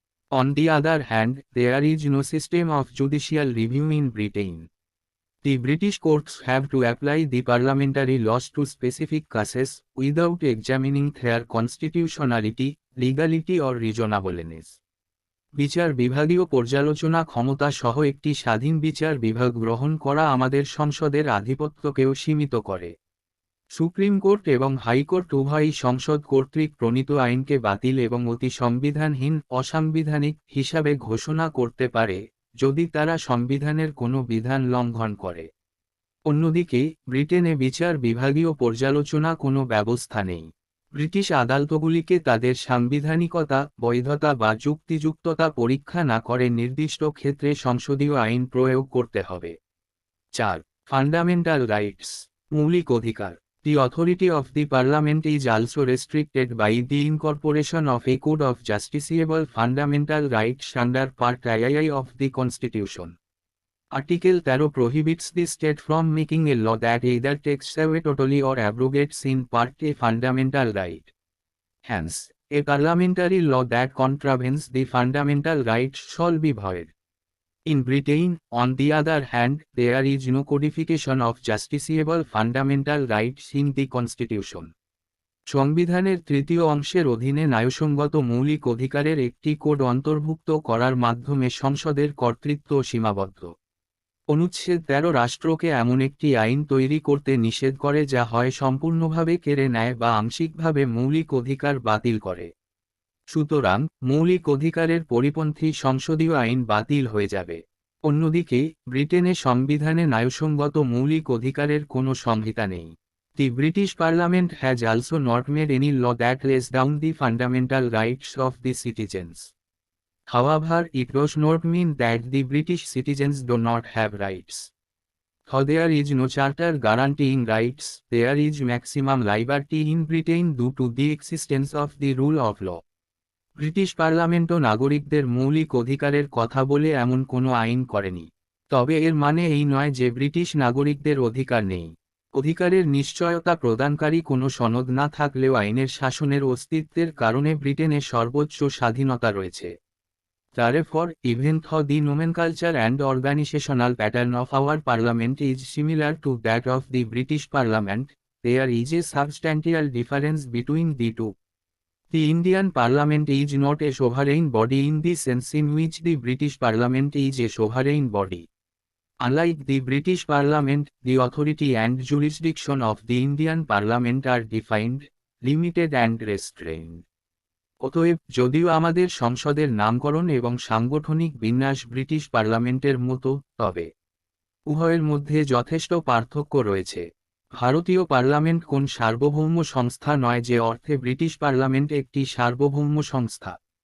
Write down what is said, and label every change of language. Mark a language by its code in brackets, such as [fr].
[en] On the other hand, there is no system of judicial review in Britain. The British courts have to apply the parliamentary laws to specific cases, without examining their constitutionality, legality or reasonableness. [bn] বিচার বিভাগীয় পর্যালোচনা ক্ষমতা সহ একটি স্বাধীন বিচার বিভাগ গ্রহণ করা আমাদের সংসদের আধিপত্যকেও সীমিত করে। সুপ্রিম কোর্ট এবং হাইকোর্ট উভয়ই সংসদ কর্তৃক প্রণীত আইনকে বাতিল এবং অতি সংবিধানহীন, অসাংবিধানিক হিসাবে ঘোষণা করতে পারে, যদি তারা সংবিধানের কোনো বিধান লঙ্ঘন করে। অন্যদিকে, ব্রিটেনে বিচার বিভাগীয় পর্যালোচনা কোনো ব্যবস্থা নেই। ব্রিটিশ আদালতগুলিকে তাদের সাংবিধানিকতা, বৈধতা বা যুক্তিযুক্ততা পরীক্ষা না করে নির্দিষ্ট ক্ষেত্রে সংসদীয় আইন প্রয়োগ করতে হবে। 4. [en] Fundamental rights. [bn] মৌলিক অধিকার। [en] The authority of the Parliament is also restricted by the incorporation of a code of justiciable fundamental rights under Part II of the Constitution. Article 13 prohibits the state from making a law that either takes away totally or abrogates in part a fundamental right. Hence, a parliamentary law that contravenes the fundamental rights shall be void. In Britain, on the other hand, there is no codification of justiciable fundamental rights in the Constitution. [bn] সংবিধানের তৃতীয় অংশের অধীনে ন্যায়সঙ্গত মৌলিক অধিকারের একটি code অন্তর্ভুক্ত করার মাধ্যমে সংসদের কর্তৃত্ব সীমাবদ্ধ। অনুচ্ছেদ 13 রাষ্ট্রকে এমন একটি আইন তৈরি করতে নিষেধ করে যা হয় সম্পূর্ণভাবে কেড়ে নেয় বা আংশিকভাবে মৌলিক অধিকার বাতিল করে। সুতরাং, মৌলিক অধিকারের পরিপন্থী সংসদীয় আইন বাতিল হয়ে যাবে। অন্যদিকে, ব্রিটেনে সংবিধানে ন্যায়সঙ্গত মৌলিক অধিকারের কোনো সংহিতা নেই। [en] The British Parliament has also not made any law that lays down the fundamental rights of the citizens. However, it does not mean that the British citizens do not have rights. Though there is no charter guaranteeing rights, there is maximum liberty in Britain due to the existence of the rule of law. [bn] British পার্লামেন্টও নাগরিকদের মৌলিক অধিকারের কথা বলে এমন কোনো আইন করেনি। তবে এর মানে এই নয় যে ব্রিটিশ নাগরিকদের অধিকার নেই। অধিকারের নিশ্চয়তা প্রদানকারী কোনো সনদ না থাকলেও আইনের শাসনের অস্তিত্বের কারণে ব্রিটেনে সর্বোচ্চ স্বাধীনতা রয়েছে। [en] Therefore, even though the nomenclature and organizational pattern of our parliament is similar to that of the British Parliament, there is a substantial difference between the two. The Indian Parliament is not a sovereign body in the sense in which the British Parliament is a sovereign body. Unlike the British Parliament, the authority and jurisdiction of the Indian Parliament are defined, limited and restrained. [bn] অতএব, যদিও আমাদের সংসদের নামকরণ এবং সাংগঠনিক বিন্যাস British পার্লামেন্টের মতো, তবে উভয়ের মধ্যে যথেষ্ট পার্থক্য রয়েছে। ভারতীয় পার্লামেন্ট কোন সার্বভৌম সংস্থা নয় যে অর্থে ব্রিটিশ পার্লামেন্ট একটি সার্বভৌম সংস্থা।